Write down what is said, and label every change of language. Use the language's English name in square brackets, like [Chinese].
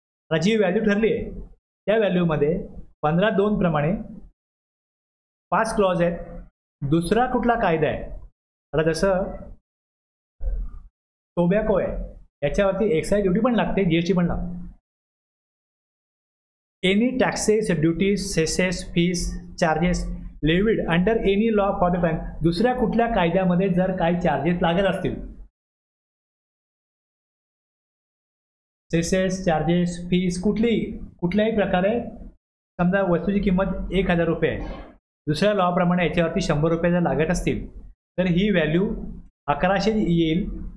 [Marathi] आता जी व्हॅल्यू ठरली आहे त्या व्हॅल्यूमध्ये 15(2) प्रमाणे 5 क्लॉज आहेत. दुसरा कुठला कायदा आहे? आता जसं टोबॅको आहे याच्यावरती एक्साइज ड्युटी पण लागते, GST पण लागते. [English] Any taxes, duties, cesses, fees, charges levied under any law for the time. [Marathi] दुसऱ्या कुठल्या कायद्यामध्ये जर काही चार्जेस लागत असतील, सेसेस, चार्जेस, फीस, कुठल्याही प्रकारे, समजा वस्तूची किंमत 1,000 रुपये आहे, दुसऱ्या लॉप्रमाणे याच्यावरती 100 रुपये जर लागत असतील तर ही व्हॅल्यू 1100 येईल.